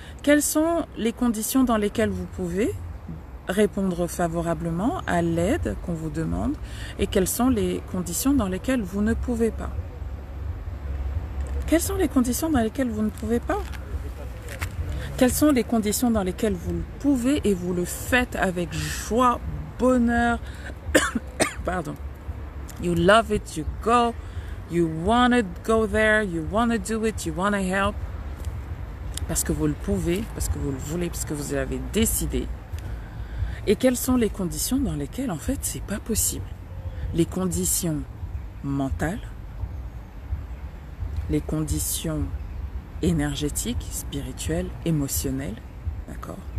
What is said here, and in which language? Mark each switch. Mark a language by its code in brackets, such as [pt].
[fr] Quelles sont les conditions dans lesquelles vous pouvez répondre favorablement à l'aide qu'on vous demande, et quelles sont les conditions dans lesquelles vous ne pouvez pas? Quelles sont les conditions dans lesquelles vous ne pouvez pas? Quelles sont les conditions dans lesquelles vous le pouvez et vous le faites avec joie, bonheur? Pardon. [en] You love it, you go, you want to go there, you want to do it, you want to help. [fr] Parce que vous le pouvez, parce que vous le voulez, parce que vous l'avez décidé. Et quelles sont les conditions dans lesquelles, en fait, c'est pas possible? Les conditions mentales, les conditions énergétiques, spirituelles, émotionnelles, d'accord?